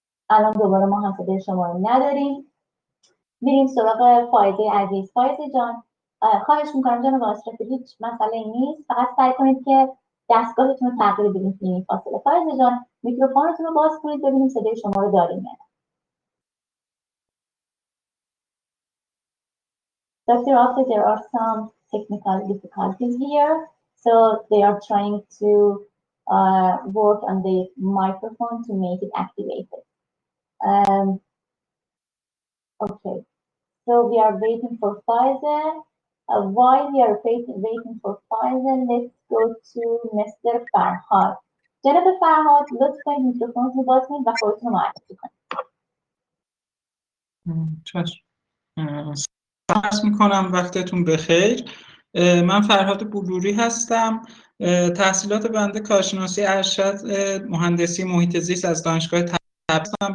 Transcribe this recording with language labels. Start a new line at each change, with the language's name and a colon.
Persian: الان دوباره ما هم صدای شما رو نداریم. میریم سراغ فائزه عزیز. فائزه جان خواهش میکنم جناب آشرفی، هیچ مسئله نیست، فقط سعی کنید که دستگاهتون رو تغییر بدید توی این فاصله. فائزه جان میکروفونتون رو باز کنید ببینیم صدای شما رو داریم یا نه.
English: Dr. After there are some technical difficulties here, so they are trying to work on the microphone to make it activated. Okay, so we are waiting for Pfizer. While we are waiting for Pfizer, let's go to Mr. Farhad.
Persian: جناب فرهاد لطف کنید میکروفونتون رو باز کنید و خودتون رو معرفی کنید. چشم. سلام میکنم، وقتتون بخیر. من فرهاد بلوری هستم. تحصیلات بنده کارشناسی ارشد مهندسی محیط زیست از دانشگاه تبریز هستم.